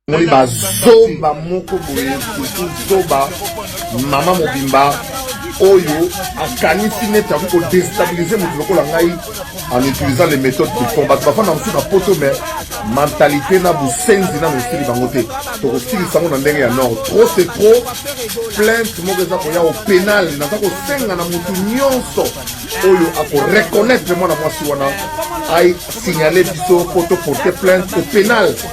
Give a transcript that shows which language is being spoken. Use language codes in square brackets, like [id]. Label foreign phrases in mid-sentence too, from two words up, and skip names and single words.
[ln] Moni bazoba moko boye, surtout zoba, mama mobimba, oyo akanisi neti akoki kodestabilize moto lokola ngai, [fr] en utilisant les méthodes qu'ils font. [ln] Bato bafanda mosusu na poto, mais mentalité na busenzi na mosili bango te. Tokosilisa yango na ndenge ya nord. [fr] Trop, c'est trop. [ln] Plainte moko eza koya [fr] au pénal. [ln] Naza kosenga na motu nyonso oyo akoreconnaître mwana mwasi wana, ai signale biso po to [fr] porter plainte au pénal.